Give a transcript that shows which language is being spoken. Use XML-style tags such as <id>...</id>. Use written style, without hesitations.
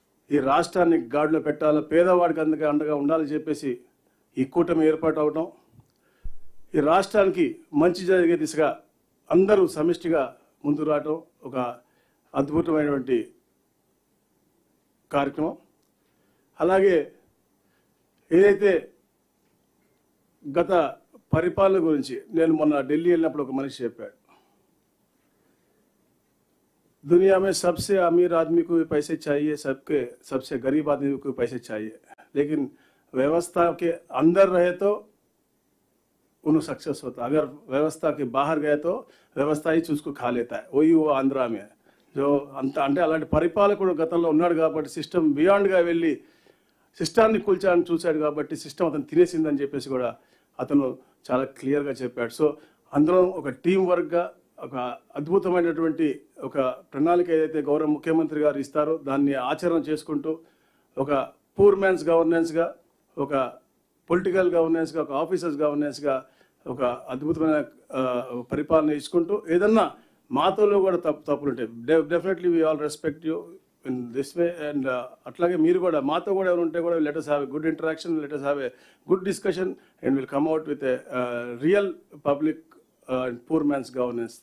<te>ఈ రాష్ట్రాన్ని గాడిలో పెట్టాలి, పేదవాడికి అందుకే అండగా ఉండాలని చెప్పేసి ఈ కూటమి ఏర్పాటు అవటం, ఈ రాష్ట్రానికి మంచి జరిగే దిశగా అందరూ సమిష్టిగా ముందుకు రావటం ఒక అద్భుతమైనటువంటి కార్యక్రమం. అలాగే ఏదైతే గత పరిపాలన గురించి నేను మొన్న ఢిల్లీ వెళ్ళినప్పుడు ఒక మనిషి చెప్పాడు,</te> <hi>दुनिया में सबसे अमीर आदमी को भी पैसे चाहिए, सबसे गरीब आदमी को पैसे चाहिए, लेकिन व्यवस्था के अंदर रहे तो उन्हें सक्सेस होता। अगर व्यवस्था के बाहर गए तो व्यवस्था ही उसको खा लेता है। वही वो आंध्रा में है। जो</hi> <te>అంటే అలాంటి పరిపాలకుడు గతంలో ఉన్నాడు కాబట్టి సిస్టమ్ బియాండ్గా వెళ్ళి సిస్టాన్ని కూల్చాలని చూశాడు కాబట్టి సిస్టమ్ అతను తినేసిందని చెప్పేసి కూడా అతను చాలా క్లియర్గా చెప్పాడు. సో అందరం ఒక టీం వర్క్గా ఒక అద్భుతమైనటువంటి ఒక ప్రణాళిక ఏదైతే గౌరవ ముఖ్యమంత్రి గారు ఇస్తారో దాన్ని ఆచరణ చేసుకుంటూ ఒక పూర్ మ్యాన్స్ గవర్నెన్స్గా, ఒక పొలిటికల్ గవర్నెన్స్గా, ఒక ఆఫీసర్స్ గవర్నెన్స్గా ఒక అద్భుతమైన పరిపాలన ఇచ్చుకుంటూ ఏదన్నా మాతోలో కూడా తప్పులు ఉంటాయి.</te> <en>Definitely we all respect you in this way.</en> <te>And అట్లాగే మీరు కూడా మాతో కూడా ఎవరు ఉంటే కూడా</te> <en>Let us have a good interaction, let us have a good discussion and we'll come out with a real public and poor man's governance.</en>